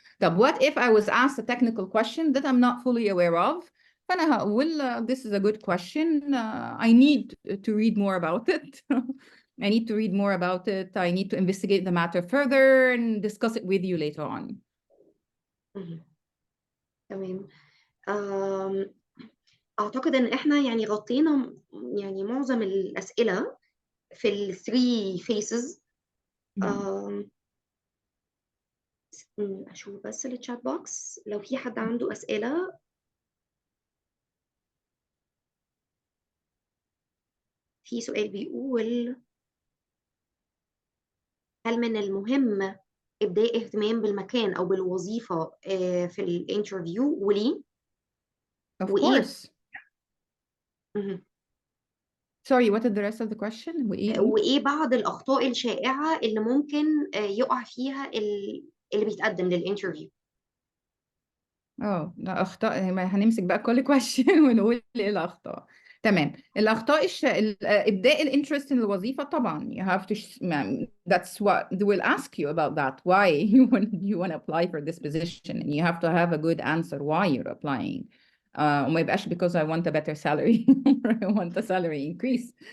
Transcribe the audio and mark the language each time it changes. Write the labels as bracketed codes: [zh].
[en] طب what if I was asked a technical question that I'm not fully aware of؟ [ar] فأنا هقول [en] this is a good question. I need to read more about it. I need to read more about it. I need to investigate the matter further and discuss it with you later on. [ar] مهم. تمام. آم، أعتقد إن إحنا يعني غطينا يعني معظم الأسئلة في ال 3 phases. آم، أشوف بس الشات بوكس لو في حد عنده أسئلة. في سؤال بيقول: هل من المهم إبداء اهتمام بالمكان أو بالوظيفة في الانترفيو، وليه؟ [en] Of [ar] وإيه [en] course. [ar] مهم. [en] Sorry, what is the rest of the question? [ar] وإيه قول؟ وإيه بعض الأخطاء الشائعة اللي ممكن يقع فيها اللي بيتقدم للانترفيو؟ اه لا، اخطاء هنمسك بقى كل question ونقول ايه الاخطاء. تمام. الاخطاء ابداء الانترست [en] in [ar] الوظيفه طبعا [en] you have to that's what they will ask you about that why you want to apply for this position and you have to have a good answer why you're applying. [ar] وما يبقاش [en] because I want a better salary or I want a salary increase.